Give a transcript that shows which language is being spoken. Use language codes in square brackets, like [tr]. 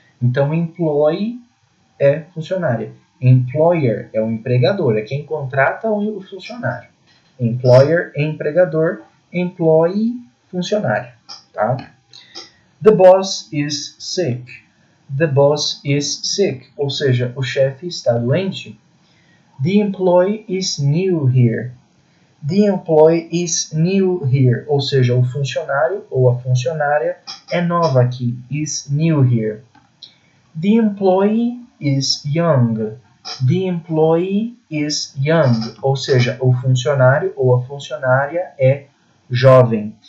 [pt] Então employee é funcionária, employer é o empregador, é quem contrata o funcionário. Employer é empregador, employee funcionário, tá? [en] The boss is sick. The boss is sick, [pt] ou seja, o chefe está doente. [en] The employee is new here. The employee is new here, [pt] ou seja, o funcionário ou a funcionária é nova aqui. [en] Is new here. The employee is young. The employee is young, [pt] ou seja, o funcionário ou a funcionária é jovem.